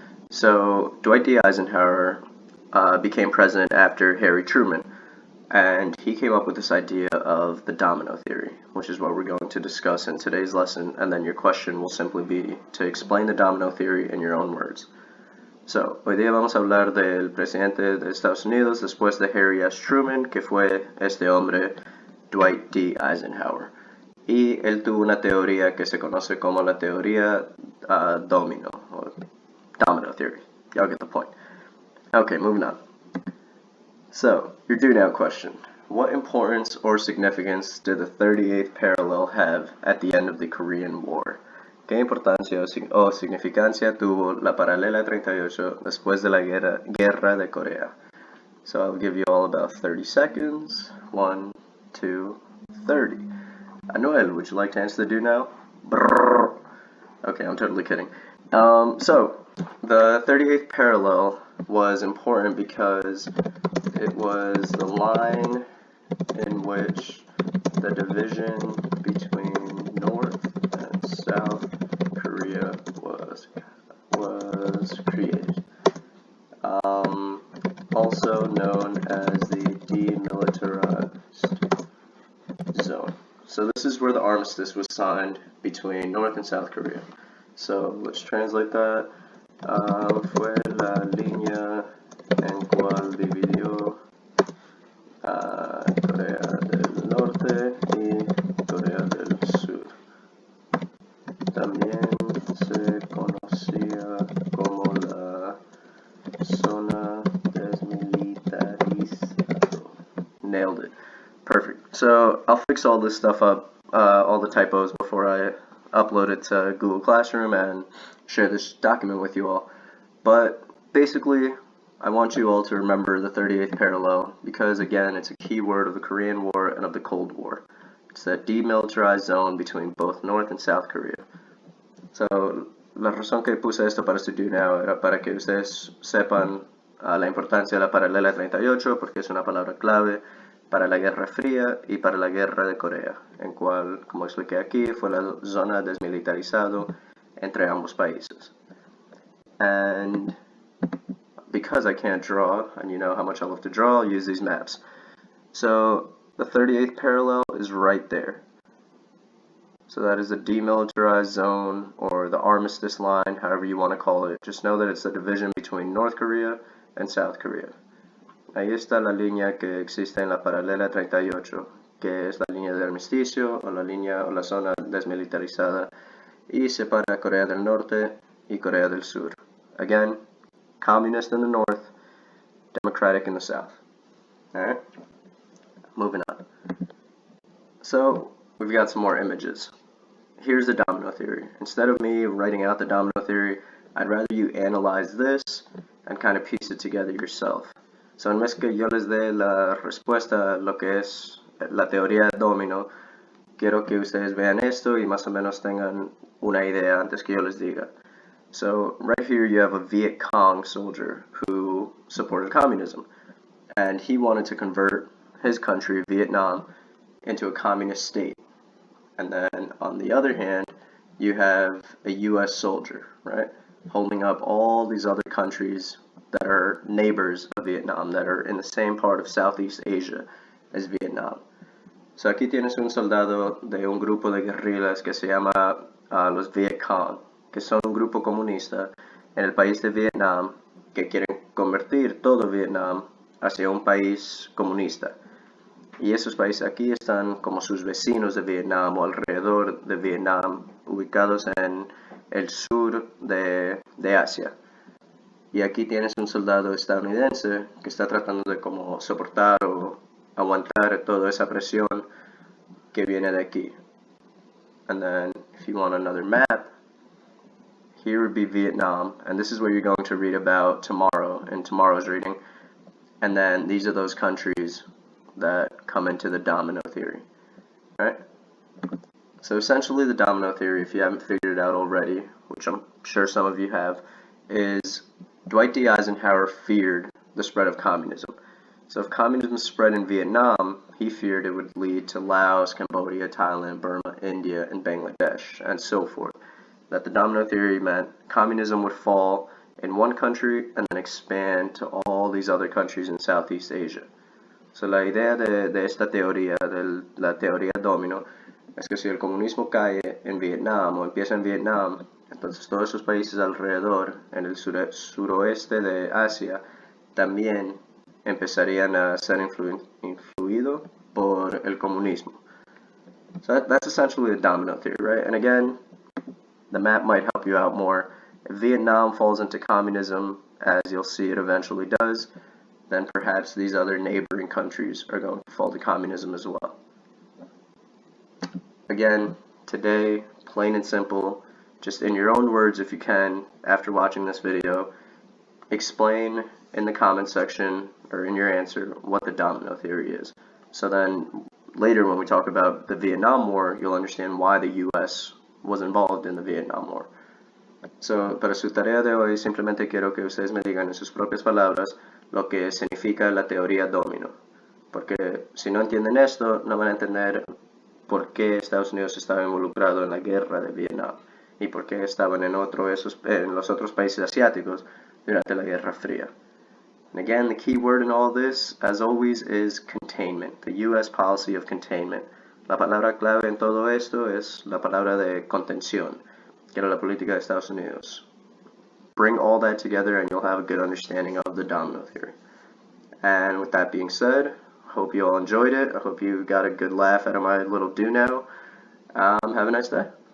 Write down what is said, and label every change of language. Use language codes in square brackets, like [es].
[en] So Dwight D. Eisenhower became president after Harry Truman, and he came up with this idea of the Domino Theory, which is what we're going to discuss in today's lesson, and then your question will simply be to explain the Domino Theory in your own words. [es] So, hoy día vamos a hablar del presidente de Estados Unidos después de Harry S. Truman, que fue este hombre, Dwight D. Eisenhower. Y él tuvo una teoría que se conoce como la teoría domino, [en] or domino theory. Y'all get the point. Okay, moving on. So, your do now question. What importance or significance did the 38th parallel have at the end of the Korean War? [es] ¿Qué importancia o significancia tuvo la paralela 38 después de la guerra de Corea? [en] So I'll give you all about 30 seconds. 1, 2, 30. Anuel, would you like to answer the do now? Brrr. Okay, I'm totally kidding. So the 38th parallel was important because it was the line in which the division between North and South Korea was created. Also known as the demilitarized zone. So this is where the armistice was signed between North and South Korea. So let's translate that. [es] Fue la línea en cual dividió Corea del Norte y Corea del Sur. También se conocía como la zona desmilitarizada. [en] Nailed it. Perfect. So I'll fix all this stuff up, all the typos, before I upload it to Google Classroom and share this document with you all. But basically, I want you all to remember the 38th parallel because, again, it's a key word of the Korean War and of the Cold War. It's that demilitarized zone between both North and South Korea. [es] So, la razón que puse esto para su do now era para que ustedes sepan la importancia de la paralela 38, porque es una palabra clave para la Guerra Fría y para la Guerra de Corea, en cual, como expliqué aquí, fue la zona desmilitarizada entre ambos países. [en] And because I can't draw, and you know how much I love to draw, I'll use these maps. So the 38th parallel is right there. So that is the demilitarized zone, or the armistice line, however you want to call it. Just know that it's the division between North Korea and South Korea. [es] Ahí está la línea que existe en la paralela 38, que es la línea de armisticio, o la línea o la zona desmilitarizada, y separa Corea del Norte y Corea del Sur. [en] Again, communist in the north, democratic in the south. Alright? Moving on. So, we've got some more images. Here's the domino theory. Instead of me writing out the domino theory, I'd rather you analyze this and kind of piece it together yourself. [es] So, en vez que yo les dé la respuesta a lo que es la teoría del domino, quiero que ustedes vean esto y más o menos tengan una idea antes que yo les diga. [en] So right here you have a Viet Cong soldier who supported communism, and he wanted to convert his country, Vietnam, into a communist state. And then on the other hand, you have a US soldier, right, holding up all these other countries that are neighbors of Vietnam, that are in the same part of Southeast Asia as Vietnam. [es] So aquí tienes un soldado de un grupo de guerrillas que se llama los Viet Cong, que son un grupo comunista en el país de Vietnam que quieren convertir todo Vietnam hacia un país comunista. Y esos países aquí están como sus vecinos de Vietnam o alrededor de Vietnam, ubicados en el sur de Asia. Y aquí tienes un soldado estadounidense que está tratando de como soportar o aguantar toda esa presión que viene de aquí. [en] And then if you want another map, here would be Vietnam, and this is what you're going to read about tomorrow in tomorrow's reading. And then these are those countries that come into the domino theory. Right? So essentially the domino theory, if you haven't figured it out already, which I'm sure some of you have, is Dwight D. Eisenhower feared the spread of communism. So if communism spread in Vietnam, he feared it would lead to Laos, Cambodia, Thailand, Burma, India, and Bangladesh, and so forth. That the domino theory meant communism would fall in one country and then expand to all these other countries in Southeast Asia. [es] So la idea de esta teoría, de la teoría domino, es que si el comunismo cae en Vietnam o empieza en Vietnam, entonces todos esos países alrededor, en el suroeste de Asia, también empezarían a ser influidos por el comunismo. [en] So that's essentially the domino theory, right? And again, the map might help you out more. If Vietnam falls into communism, as you'll see it eventually does, then perhaps these other neighboring countries are going to fall to communism as well. Again, today, plain and simple, just in your own words if you can, after watching this video, explain in the comment section or in your answer what the domino theory is. So then later when we talk about the Vietnam War, you'll understand why the US was involved in the Vietnam War. [es] So, para su tarea de hoy, simplemente quiero que ustedes me digan en sus propias palabras lo que significa la teoría domino. Porque si no entienden esto, no van a entender por qué Estados Unidos estaba involucrado en la guerra de Vietnam y por qué estaban en los otros países asiáticos durante la Guerra Fría. [en] And again, the key word in all this, as always, is containment, the U.S. policy of containment. [es] La palabra clave en todo esto es la palabra de contención, que era la política de Estados Unidos. [en] Bring all that together and you'll have a good understanding of the domino theory. And with that being said, hope you all enjoyed it. I hope you got a good laugh out of my little do now. Have a nice day.